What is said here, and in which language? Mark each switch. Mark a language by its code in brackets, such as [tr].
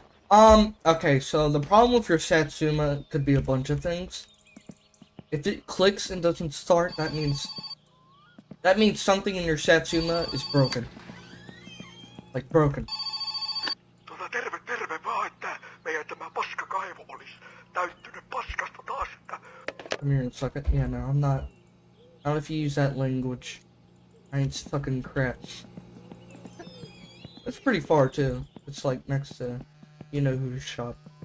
[en] Okay, so the problem with your Satsuma could be a bunch of things. If it clicks and doesn't start, that means something in your Satsuma is broken. Like broken. [fi] Terve vaan, että meidän tämä paskakaivo olisi täyttynyt paskasta taas, että... [en] Come here and suck it. Yeah, no, I'm not. I don't know if you use that language. I ain't fucking crap. It's pretty far too. It's like next to you know who's shop.